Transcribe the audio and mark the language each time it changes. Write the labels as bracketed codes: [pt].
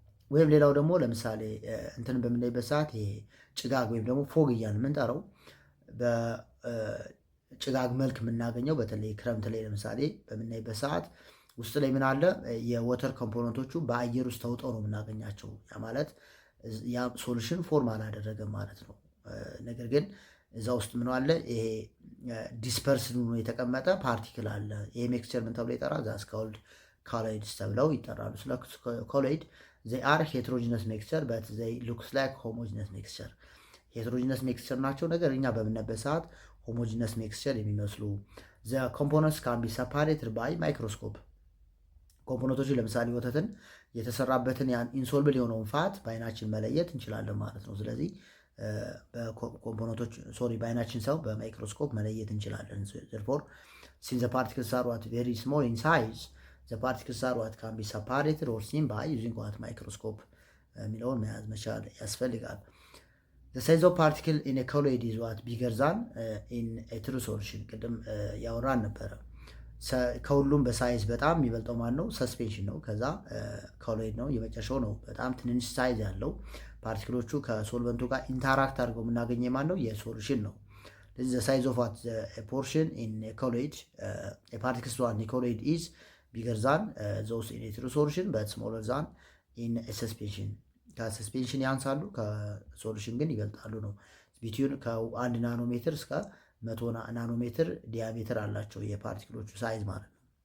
[am] ወይም ሌላው ደግሞ ለምሳሌ እንትን በምናይበት ሰዓት ይሄ ጭጋግ ወይም ደግሞ ፎግ እያልን የምንጠራው በጭጋግ መልክ የምናገኘው በተለይ ክረምት ላይ ለምሳሌ በምናይበት ሰዓት ውስጥ ላይ ምን አለ የወተር ኮምፖነንቶቹ በአየር ውስጥ ተውጠው ነው የምናገኛቸው። ያ ማለት ያ ሶሉሽን ፎርም አላደረገም ማለት ነው። ነገር ግን እዛ ውስጥ ምን አለ ይሄ ዲስፐርስድ ሆኖ የተቀመጠ ፓርቲክል አለ። ይሄ ሜክስቸር ምን ተብሎ ይጠራል? [en] ዛስ ኮልድ ኮሎይድስ [am] ተብለው ይጠራሉ። ስለ ኮሎይድ [en] they are heterogeneous mixture but they looks like homogeneous mixture heterogeneous mixture [am] ናቸው። ነገር እኛ በምናይበት ሰዓት [en] homogeneous mixture [am] የሚመስሉ [en] the components can be separated by microscope [am] ኮምፖነንቶቹ ለምሳሌ ወተትን የተሰራበትን ያን ኢንሶልብል የሆነውን ፋት በአይናችን መለየት እንችላለን ማለት ነው። ስለዚህ በኮምፖነንቶች በአይናችን ሰው በማይክሮስኮፕ መለየት እንችላለን። [en] therefore since the particles are what very small in size the particles are what can be separated or seen by using what microscope [am] የሚለውን መያዝ መቻል ያስፈልጋል። [en] the size of particle in a colloid is what bigger than in a true solution [am] ቅድም ያወራን ነበረ። ከሁሉም በሳይዝ በጣም የሚበልጠው ማን ነው? ሰስፔንሽን ነው። ከዛ ኮሎይድ ነው የመጨረሻው ነው በጣም ትንንሽ ሳይዝ ያለው ፓርቲክሎቹ ከሶልቨንቱ ጋር ኢንተራክት አድርገው የምናገኘው ማን ነው? የሶሉሽን ነው። ስለዚህ [en] the size of what a portion in a colloid a particles one in a colloid is bigger than those in a true solution but smaller than in a suspension [am] ከሰስፔንሽን ያንሳሉ ከሶሉሽን ግን ይበልጣሉ ነው። ቢትዊን ከ1 ናኖሜትር እስከ 100 ናኖሜትር ዲያሜትር አላቸው የፓርቲክሎቹ ሳይዝ ማለት ነው።